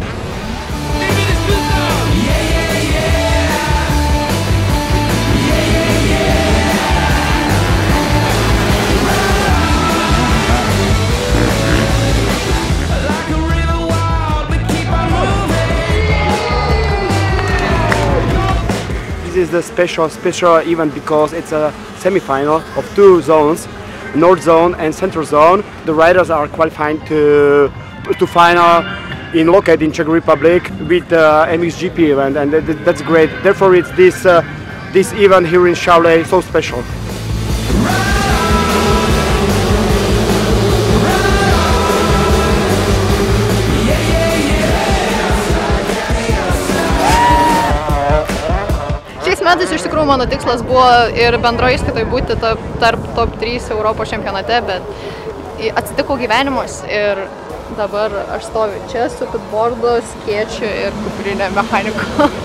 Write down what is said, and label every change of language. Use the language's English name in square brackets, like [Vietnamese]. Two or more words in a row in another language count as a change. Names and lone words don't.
[English] This is the special event because it's a semi-final of two zones, North Zone and Central Zone. The riders are qualifying to final in Loket in Czech Republic with the MXGP event, and that's great. Therefore, it's this event here in Šiauliai so special. [Lithuanian] Metais iš tikrųjų mano tikslas buvo ir bendroje įskaitoje būti tarp top 3 Europos čempionate, bet atsitiko gyvenimas ir dabar aš stoviu čia su pitbordu, skėčiu ir kuprinė mechaniku.